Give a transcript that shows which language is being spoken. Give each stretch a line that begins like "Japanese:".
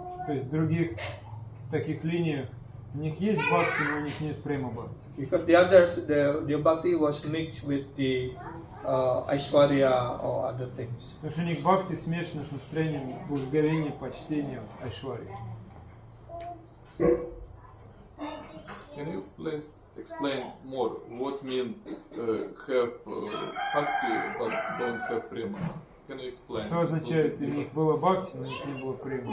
Russian: То есть в других таких линиях У них есть бхакти, но у них нет према бхакти.
English: Because the others, the bhakti was mixed with the Aishwarya or other things.
Russian: Потому что у них бхакти смешано с настроением благоговения, почтения, айшварьи.
English: Can you please explain more what mean have bhakti but don't have prema? Can you explain?
Russian: Что означает, у них было бхакти, но у них не было према?